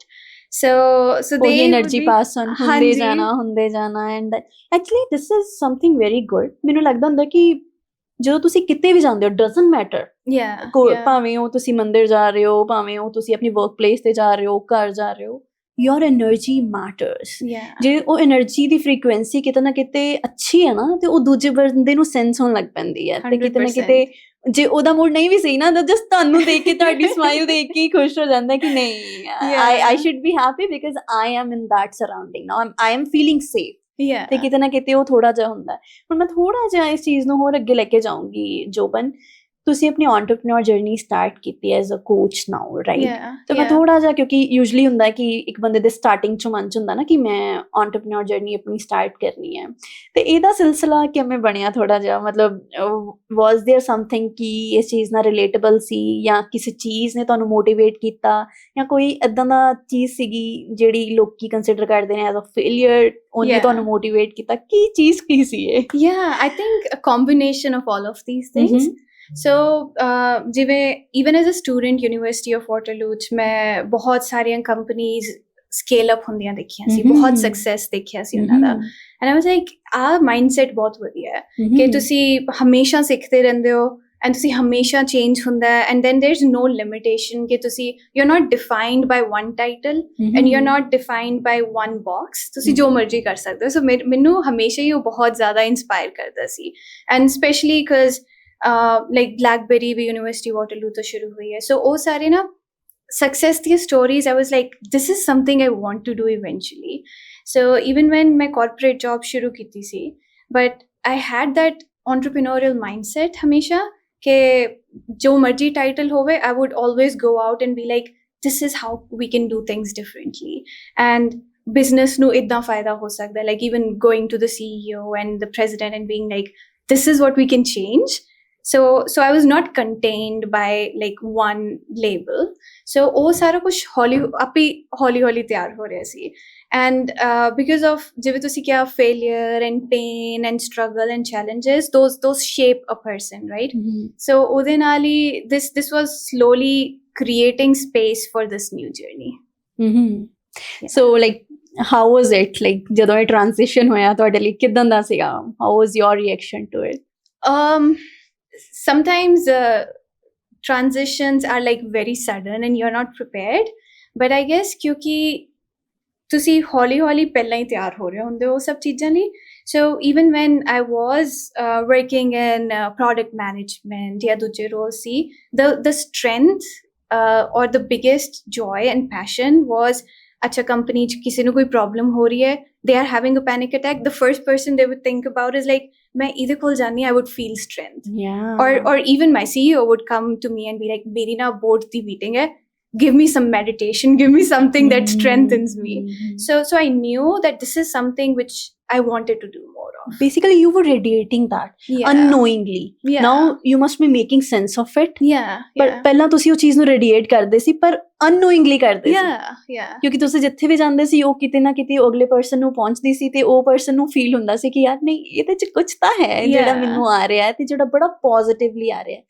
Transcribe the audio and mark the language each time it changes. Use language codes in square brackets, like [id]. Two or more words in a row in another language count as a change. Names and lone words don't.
[en] So they energy pass on [pa] ਹੁੰਦੇ ਜਾਣਾ [en] and actually this is something very good. [pa] ਮੈਨੂੰ ਲੱਗਦਾ ਹੁੰਦਾ ਕਿ ਜਦੋਂ ਤੁਸੀਂ ਕਿਤੇ ਵੀ ਜਾਂਦੇ ਹੋ, [en] doesn't matter, [pa] ਭਾਵੇਂ ਉਹ ਤੁਸੀਂ ਮੰਦਿਰ ਜਾ ਰਹੇ ਹੋ, ਭਾਵੇਂ ਉਹ ਤੁਸੀਂ ਆਪਣੀ [en] work place [pa] ਤੇ ਜਾ ਰਹੇ ਹੋ, ਘਰ ਜਾ ਰਹੇ ਹੋ, [en] your energy matters. [pa] ਜੇ ਉਹ એનર્ਜੀ ਦੀ ਫ੍ਰੀਕੁਐਂਸੀ ਕਿਤੇ ਨਾ ਕਿਤੇ ਅੱਛੀ ਹੈ ਨਾ, ਤੇ ਉਹ ਦੂਜੇ ਬੰਦੇ ਨੂੰ ਸੈਂਸ ਹੋਣ ਲੱਗ ਪੈਂਦੀ ਹੈ, ਤੇ ਕਿਤੇ ਨਾ ਕਿਤੇ ਜੇ ਉਹਦਾ ਮੂਡ ਨਹੀਂ ਵੀ ਸਹੀ ਨਾ, ਤਾਂ ਜਸਟ ਤੁਹਾਨੂੰ ਦੇਖ ਕੇ, ਤੁਹਾਡੀ ਸਮਾਈਲ ਦੇਖ ਕੇ ਖੁਸ਼ ਹੋ ਜਾਂਦਾ ਕਿ ਨਹੀਂ, [en] I should be happy because I am in that surrounding now, I am feeling safe. [pa] ਤੇ ਕਿਤੇ ਨਾ ਕਿਤੇ ਉਹ ਥੋੜਾ ਜਿਹਾ ਹੁੰਦਾ। ਹੁਣ ਮੈਂ ਥੋੜਾ ਜਿਹਾ ਇਸ ਚੀਜ਼ ਨੂੰ ਹੋਰ ਅੱਗੇ ਲੈ ਕੇ ਜਾਊਂਗੀ। ਜੋਬਨ, ਤੁਸੀਂ ਆਪਣੀ [en] entrepreneur journey start [pa] ਕੀਤੀ [en] as a coach now, right? [pa] ਤੇ ਮੈਂ ਥੋੜਾ ਜਿਹਾ, ਕਿਉਂਕਿ ਯੂਜਲੀ ਹੁੰਦਾ ਕਿ ਇੱਕ ਬੰਦੇ ਦੇ ਸਟਾਰਟਿੰਗ ਚ ਮਨ ਚ ਹੁੰਦਾ ਨਾ ਕਿ ਮੈਂ [en] entrepreneur journey [pa] ਆਪਣੀ ਸਟਾਰਟ ਕਰਨੀ ਹੈ, ਤੇ ਇਹਦਾ ਸਿਲਸਿਲਾ ਕਿਵੇਂ ਬਣਿਆ? ਥੋੜਾ ਜਿਹਾ ਮਤਲਬ [en] was there something [pa] ਕਿ ਇਸ ਚੀਜ਼ ਨਾਲ ਰਿਲੇਟੇਬਲ ਸੀ, ਜਾਂ ਕਿਸੇ ਚੀਜ਼ ਨੇ ਤੁਹਾਨੂੰ ਮੋਟੀਵੇਟ ਕੀਤਾ, ਜਾਂ ਕੋਈ ਏਦਾਂ ਦਾ ਚੀਜ਼ ਸੀਗੀ ਜਿਹੜੀ ਲੋਕੀ ਕੰਸੀਡਰ ਕਰਦੇ ਨੇ [en] as a failure, [pa] ਉਹਨੇ ਤੁਹਾਨੂੰ ਮੋਟੀਵੇਟ ਕੀਤਾ? ਕੀ ਚੀਜ਼ ਕੀ ਸੀ ਇਹ? [en] I think a combination of all of these things. [pa] So ਜਿਵੇਂ [en] even as a student University of Waterloo [pa] ਚ ਮੈਂ ਬਹੁਤ ਸਾਰੀਆਂ [en] companies scale up [pa] ਹੁੰਦੀਆਂ ਦੇਖੀਆਂ ਸੀ, ਬਹੁਤ ਸਕਸੈਸ ਦੇਖਿਆ ਸੀ ਉਹਨਾਂ ਦਾ, [en] and I was like, [pa] ਆਹ ਮਾਈਂਡਸੈਟ ਬਹੁਤ ਵਧੀਆ ਹੈ ਕਿ ਤੁਸੀਂ ਹਮੇਸ਼ਾ ਸਿੱਖਦੇ ਰਹਿੰਦੇ ਹੋ, and ਤੁਸੀਂ ਹਮੇਸ਼ਾ ਚੇਂਜ ਹੁੰਦਾ ਹੈ, [en] and then there's no limitation [pa] ਕਿ ਤੁਸੀਂ, [en] you're not defined by one title, and you're not defined by one box, [pa] ਤੁਸੀਂ ਜੋ ਮਰਜ਼ੀ ਕਰ ਸਕਦੇ ਹੋ। ਸੋ ਮੈਨੂੰ ਹਮੇਸ਼ਾ ਹੀ ਉਹ ਬਹੁਤ ਜ਼ਿਆਦਾ ਇੰਸਪਾਇਰ ਕਰਦਾ ਸੀ, [en] and especially because like BlackBerry [pa] ਵੀ University Waterloo ਤੋਂ ਸ਼ੁਰੂ ਹੋਈ ਹੈ, ਸੋ ਉਹ ਸਾਰੇ ਨਾ [en] success ਦੀਆਂ stories, I was like, this is something I want to do eventually. So even when my corporate job [pa] ਸ਼ੁਰੂ ਕੀਤੀ ਸੀ, [en] but I had that entrepreneurial mindset [pa] ਹਮੇਸ਼ਾ ਕਿ ਜੋ ਮਰਜ਼ੀ title ਹੋਵੇ, [en] I would always go out and be like, this is how we can do things differently, and business [pa] ਨੂੰ ਇੱਦਾਂ ਫਾਇਦਾ ਹੋ ਸਕਦਾ, [en] like even going to the CEO and the president and being like, this is what we can change. So I was not contained by like one label. [pa] So ਉਹ ਸਾਰਾ ਕੁਛ ਹੌਲੀ ਤਿਆਰ ਹੋ ਰਿਹਾ ਸੀ, [en] and because of [pa] ਜਿਵੇਂ ਤੁਸੀਂ ਕਿਹਾ [en] failure and pain and struggle and challenges, those shape a person, right? So [pa] ਉਹਦੇ ਨਾਲ ਹੀ [en] this was slowly creating space for this new journey. So like how was it, like [pa] ਜਦੋਂ ਇਹ transition ਹੋਇਆ ਤੁਹਾਡੇ ਲਈ ਕਿਦਾਂ ਦਾ ਸੀਗਾ? [en] How was your reaction to it? Sometimes transitions are like very sudden and you're not prepared, but I guess [pa] ਕਿਉਂਕਿ ਤੁਸੀਂ ਹੌਲੀ ਪਹਿਲਾਂ ਹੀ ਤਿਆਰ ਹੋ ਰਹੇ ਹੁੰਦੇ ਹੋ ਸਭ ਚੀਜ਼ਾਂ ਲਈ, [en] So even when I was working in product management [hi] या दूसरे [en] roles see, the strength or the biggest joy and passion was [hi] अच्छा company च किसी ਨੂੰ कोई problem हो रही है, [en] they are having a panic attack, the first person they would think about is like [pa] ਮੈਂ ਇਹਦੇ ਕੋਲ ਜਾਨੀ [en] I would feel strength. Or even my CEO would come to me and be like [hi] मेरी ना board ਦੀ meeting है, [en] give me some meditation, give me something that strengthens me. So I knew that this is something which I wanted to do more of. Basically you were radiating that unknowingly. Now you must be making sense of it. [pa] But ਪਹਿਲਾਂ ਤੁਸੀਂ ਉਹ ਚੀਜ਼ ਨੂੰ ਰੇਡੀਏਟ ਕਰਦੇ ਸੀ ਪਰ unknowingly ਕਰਦੇ ਸੀ ਕਿਉਂਕਿ ਤੁਸੀਂ ਜਿੱਥੇ ਵੀ ਜਾਂਦੇ ਸੀ ਉਹ ਕਿਤੇ ਨਾ ਕਿਤੇ ਅਗਲੇ ਪਰਸਨ ਨੂੰ ਪਹੁੰਚਦੀ ਸੀ ਤੇ ਉਹ ਪਰਸਨ ਨੂੰ ਫੀਲ ਹੁੰਦਾ ਸੀ ਕਿ ਯਾਰ ਨਹੀਂ ਇਹਦੇ ਚ ਕੁਝ ਤਾਂ ਹੈ ਜਿਹੜਾ ਮੈਨੂੰ ਆ ਰਿਹਾ ਹੈ ਤੇ ਜਿਹੜਾ ਬੜਾ ਪੋਜ਼ਿਟਿਵਲੀ ਆ ਰਿਹਾ ਹੈ